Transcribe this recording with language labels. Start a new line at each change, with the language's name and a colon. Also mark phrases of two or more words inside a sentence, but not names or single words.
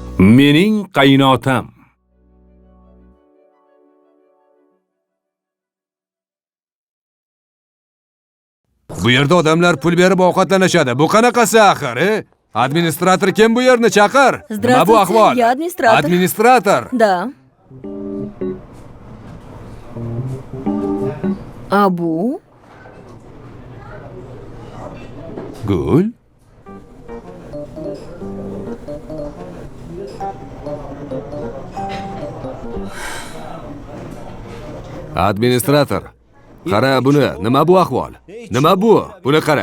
Uzbek: Mening qaynotam. Bu yerda odamlar pul berib ovqatlanishadi. Bu qanaqasi axir, Administrator kim bu yerni chaqir? Nima bu ahvol?
Russian: Я администратор.
Uzbek: Administrator.
Russian: Да. А bu?
Uzbek: Gul. Administrator. Qara buni, nima bu ahvol? Nima bu? Buni qara.